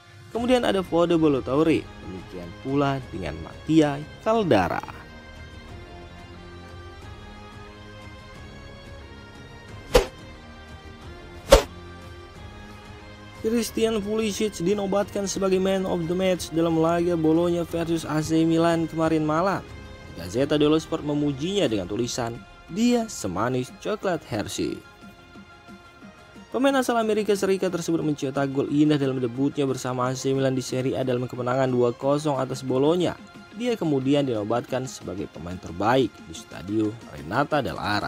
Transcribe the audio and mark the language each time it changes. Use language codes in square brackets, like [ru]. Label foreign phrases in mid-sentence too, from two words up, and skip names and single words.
[id] Kemudian ada Fode Ballo-Touré, demikian pula dengan Mattia Caldara. Christian Pulisic dinobatkan sebagai [en] man of the match [id] dalam laga Bologna versus AC Milan kemarin malam. Gazzetta dello Sport memujinya dengan tulisan, "Dia semanis coklat Hershey." Pemain asal Amerika Serikat tersebut mencetak gol indah dalam debutnya bersama AC Milan di Serie A dalam kemenangan 2-0 atas Bologna. Dia kemudian dinobatkan sebagai pemain terbaik di Stadio Renata Dell'Ara.